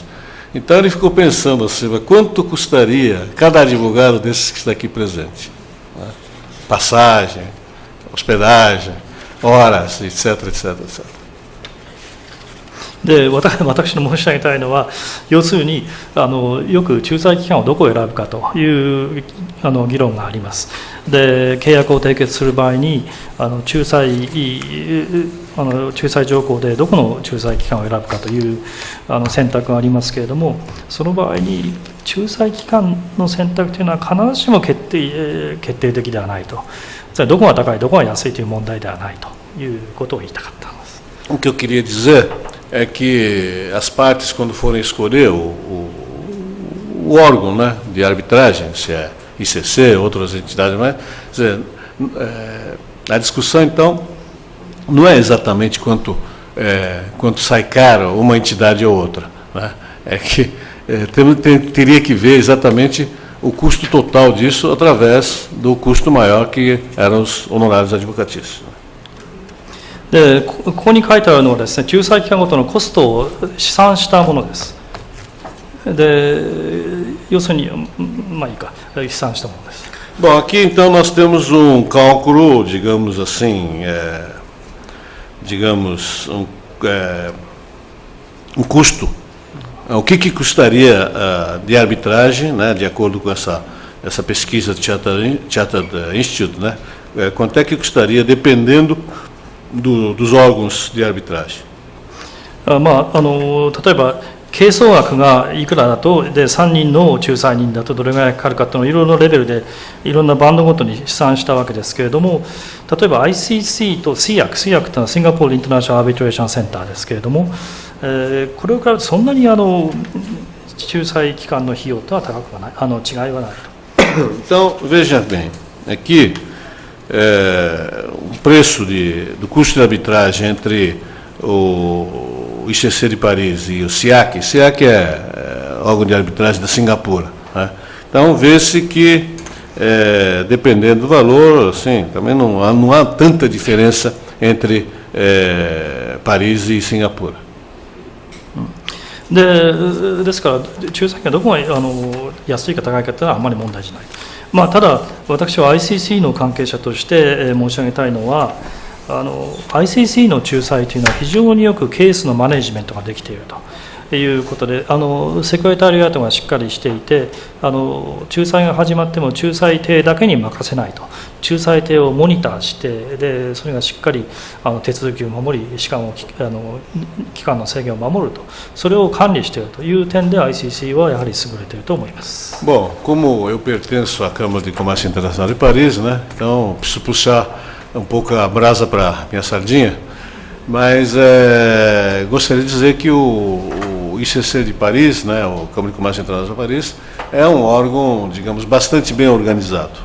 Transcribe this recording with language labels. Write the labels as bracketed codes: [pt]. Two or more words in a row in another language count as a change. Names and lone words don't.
[pt] Então ele ficou pensando assim, quanto custaria cada advogado desses que está aqui presente? Né? Passagem, hospedagem, horas, etc, etc, etc. [ja] で私の申し上げたいのは、要するによく仲裁期間をどこを選ぶかという議論があります。で契約を締結する場合に仲裁条項でどこの仲裁期間を選ぶかという選択がありますけれども、その場合に仲裁期間の選択というのは必ずしも決定的ではないと。どこが高いどこが安いという問題ではないということを言いたかったんです。 [pt] O que eu queria dizer é que as partes, quando forem escolher o órgão, né, de arbitragem, se é ICC, outras entidades, mas a discussão então não é exatamente quanto sai caro uma entidade ou outra, né? É que teria que ver exatamente o custo total disso através do custo maior que eram os honorários advocatícios. [ja] でここに書いてあるのはですね、仲裁期間ごとのコストを試算したものです。で要するにまあいいか、試算したものです。 [pt] Bom, aqui então nós temos cálculo, digamos assim, custo. O que custaria de arbitragem, né, de acordo com essa pesquisa do Chartered Institute, né? Quanto é que custaria dependendo dos órgãos de arbitragem? [ja] 例えば係争額がいくらだと、で3人の仲裁人だとどれぐらいかかるかというのをいろいろなレベルでいろんなバンドごとに試算したわけですけれども、例えば ICC と SIAC というのはシンガポールインターナショナルアービトレーションセンターですけれども、これを比べるとそんなに仲裁機関の費用とは高くはない、違いはないと。 [pt] Então, veja bem, aqui o preço do custo de arbitragem entre o ICC de Paris e o SIAC. SIAC é órgão de arbitragem da Singapura, né? Então, vê-se que, dependendo do valor, assim, também não há tanta diferença entre Paris e Singapura. [ja] ですから仲裁がどこが安いか高いかというのはあまり問題じゃない。ただ私は ICC の関係者として申し上げたいのは、ICC の仲裁というのは非常によくケースのマネジメントができているということで、セクレタリアートがしっかりしていて、仲裁が始まっても仲裁艇だけに任せないと、仲裁艇をモニターして、でそれがしっかり手続きを守り、期間の制限を守ると、それを管理しているという点で ICC はやはり優れていると思います。 [pt] Bom, como eu pertenço à Câmara de Comércio Internacional de Paris, né? Então preciso puxar pouco a brasa para minha sardinha, mas gostaria de dizer que o ICC de Paris, né, o Câmara de Comércio Internacional de Paris, é órgão, digamos, bastante bem organizado.